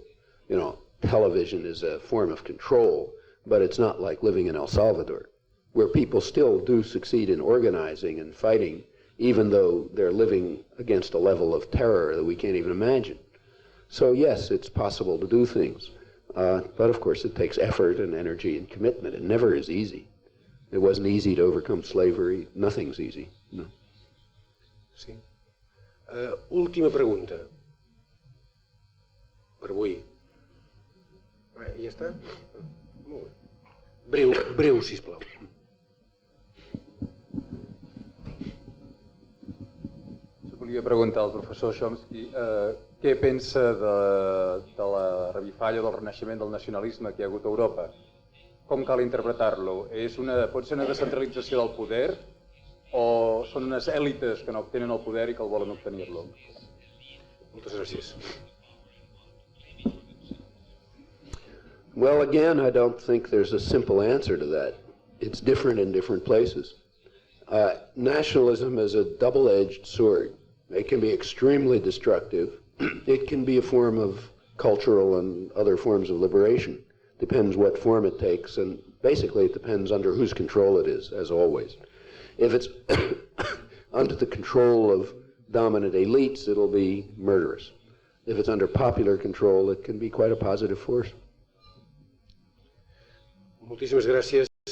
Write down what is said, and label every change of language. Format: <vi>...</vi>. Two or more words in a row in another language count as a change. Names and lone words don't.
<en>Television is a form of control, but it's not like living in El Salvador, where people still do succeed in organizing and fighting, even though they're living against a level of terror that we can't even imagine. So yes, it's possible to do things. But of course it takes effort and energy and commitment. It never is easy. It wasn't easy to overcome slavery. Nothing's easy. No.</en> <ca>Sí. Última pregunta. Per avui. Ja està? Molt bé. Breu, sisplau. Volia preguntar al professor Chomsky què pensa de la revifalla del renaixement del nacionalisme que hi ha hagut a Europa. Com cal interpretar-lo? Pot ser una descentralització del poder o són unes èlites que no obtenen el poder i que el volen obtenir-lo? Moltes gràcies.</ca> <en>Well, again, I don't think there's a simple answer to that. It's different in different places. Nationalism is a double-edged sword. It can be extremely destructive. It can be a form of cultural and other forms of liberation. Depends what form it takes, and basically it depends under whose control it is, as always. If it's under the control of dominant elites, it'll be murderous. If it's under popular control, it can be quite a positive force.</en> <ca>Moltíssimes gràcies.</ca>